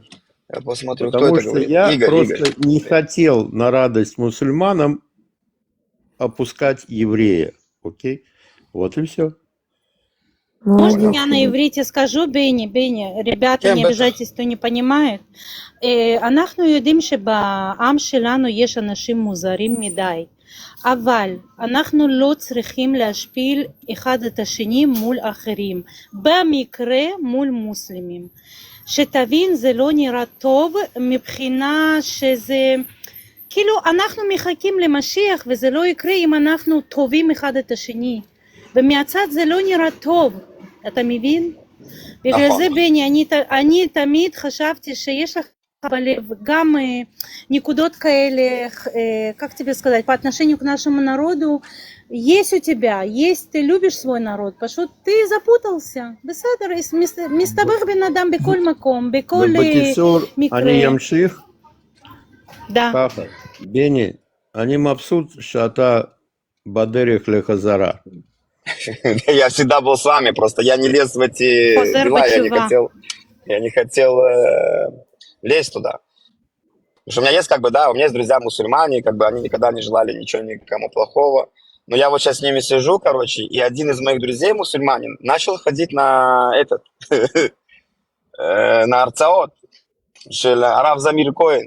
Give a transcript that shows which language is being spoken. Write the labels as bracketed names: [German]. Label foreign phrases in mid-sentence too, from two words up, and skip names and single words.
[Russian] Я посмотрю, кто Потому это что говорит. я Игорь. просто не хотел на радость мусульманам опускать еврея. Окей? Вот и все. Можно я на иврите скажу, Бенни, ребята, не обижайтесь, кто не понимает. [Hebrew] אנחנו יודעים שבעם שלנו יש אנשים מוזרים מדי, אבל אנחנו לא צריכים להשפיל אחד את השני מול אחרים, במקרה מול מוסלמים. שתבין, זה לא נראה טוב מבחינה שזה... כאילו אנחנו מחכים למשיח וזה לא יקרה אם אנחנו טובים אחד את השני. ומהצד זה לא נראה טוב, אתה מבין? בגלל זה בני, אני תמיד חשבתי שיש לך בלב גם נקודות כאלה, [Russian] как тебе сказать, по отношению к нашему народу, есть у тебя, есть, ты любишь свой народ, פשוט ты запутался, [Hebrew] בסדר, מסתבך בן אדם בכל מקום, בכל בקיצור, מקרה. אני אמשיך? [Russian] Да. [Hebrew] ככה, בני, אני מבסוט שאתה בדרך לחזרה. [Russian] Я всегда был с вами, просто я не лез в эти дела, я не хотел лезть туда. Потому что у меня есть, как бы, да, у меня есть друзья мусульмане, как бы они никогда не желали ничего никому плохого. Но я вот сейчас с ними сижу, короче, и один из моих друзей мусульманин начал ходить на этот, на арцаот, Арав Замир Коэн.